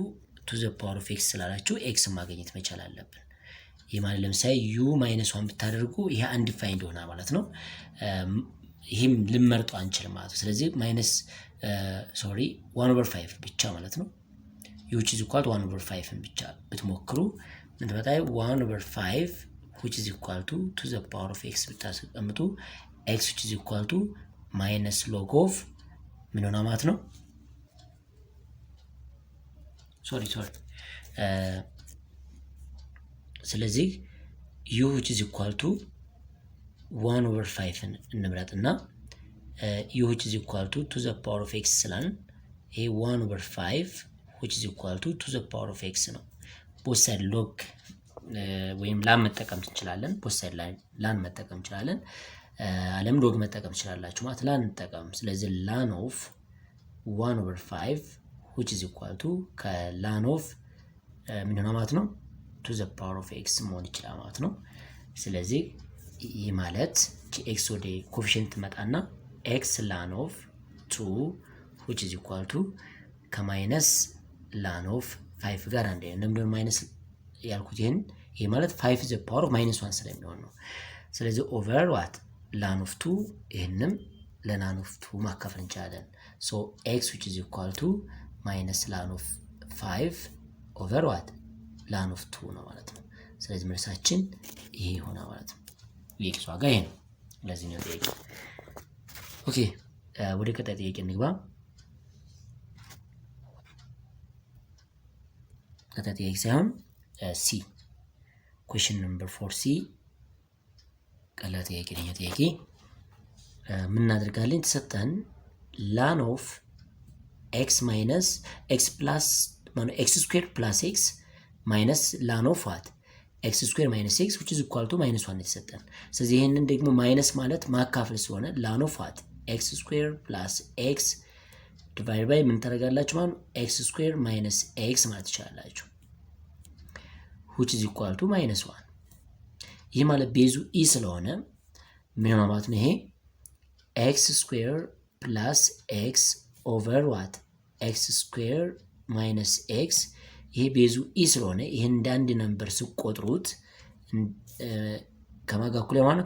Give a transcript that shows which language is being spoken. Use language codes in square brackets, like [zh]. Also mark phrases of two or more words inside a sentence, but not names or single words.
[en] the power of x [am] ስላላችሁ x ማግኘት መቻል አለብን። ይሄ ማለት ለምሳሌ [en] u minus 1 [am] ብታደርጉ ይሄ undefined ሆና ማለት ነው። ይሄም ልመርጡ አንችልም ማለት ነው። ስለዚህ [en] minus 1 over 5 [am] ብቻ ማለት ነው። [en] u which is equal to 1 over 5 [am] ብቻ ብትሞክሩ ምን ተባታይ [en] 1 over 5 which is equal to the power of x [am] ብታስቀምጡ [en] x which is equal to minus log of [am] ምን ሆነ ማለት ነው። ሶሪ ስለዚህ [en] u which is equal to 1 over 5 [am] እንምረጥና [en] u which is equal to the power of x [am] ስላልን ይሄ [en] 1 over 5 which is equal to the power of x [am] ነው። [en] both side log [am] ወይም ላን መጠቀም እንችላለን። [en] both side [am] ላን መጠቀም እንችላለን። አለም ሎግ መጠቀም ትችላላችሁ ማለት ላን እንጠቀም። ስለዚህ [en] ln of 1 over 5 which is equal to [am] ከላን ኦፍ ምን ሆነ ማለት ነው [en] to the power of x [am] መሆን ይችላል ማለት ነው። ስለዚህ ይህ ማለት x ወደ ኮኤፊሺየንት መጣና [en] x ln of 2 which is equal to [am] ከማይነስ [en] ln of 5 [am] ጋር አንድ ነው። እንደምን ማይነስ ያልኩት ይሄ ማለት [en] 5 the power of minus 1 [am] ስለሚሆን ነው። ስለዚህ [en] over what ln of 2 ይሄንም ln of 2 [am] ማካፈል እንችላለን። [en] so x which is equal to minus ln of 5 over what ln of 2 [am] ነው ማለት ነው። ስለዚህ መልሳችን ይሄ ይሆናል ማለት ነው። የኤክስ ዋጋ ይሄ ነው። ለዚህ ነው ጥያቄ። ኦኬ ወደ ቀጣይ ጥያቄ እንግባ። ቀጣይ ጥያቄ ሳይሆን ሲ [en] question number 4c [am] ቀላል ጥያቄ ነው። ጥያቄ ምን እናደርጋለን? [en] ተሰጠን ln of x minus x plus x square plus x minus ln of what x square minus x which is equal to minus 1 [am] የተሰጠን። ስለዚህ ይህንን ደግሞ [en] ማይነስ [am] ማለት ማካፈል ስለሆነ [en] ln of what x square plus x divide by [am] ምን ታደርጋላችሁ ማለት ነው [en] x square minus x [am] ማለት ትችላላችሁ [en] which is equal to minus 1። [am] ይህ ማለት ቤዙ ኢ ስለሆነ ምን ማለት ነው? ይሄ [en] x square plus x over what x square minus x። [am] ይሄ [en] base e [am] ስለሆነ ይሄን እንደ አንድ ነምበር ስቆጥሩት ከማን ጋር እኩል ማለት ነው?